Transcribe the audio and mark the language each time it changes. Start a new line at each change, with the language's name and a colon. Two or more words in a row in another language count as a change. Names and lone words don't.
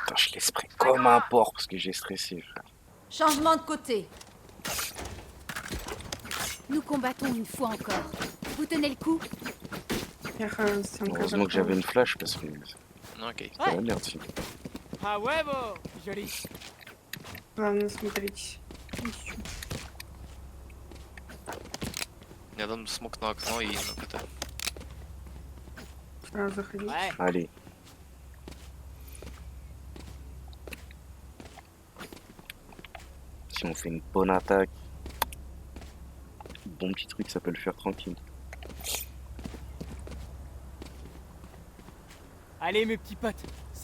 French: Putain, je l'esprit comme un porc parce que j'ai stressé, frère. Changement de côté. Nous combattons une fois encore. Vous tenez le coup? Heureusement que j'avais une flash parce que
Russian: Ну окей. c'est la merde sinon.
French: Ah ouais, bon. Joli.
Russian: Главное смотреть. Я дам смог на окно и на КТ. Сразу заходить.
French: Ouais. Allez. Si on fait une bonne attaque, bon petit truc, ça peut le faire tranquille. Allez, mes petits potes. C'est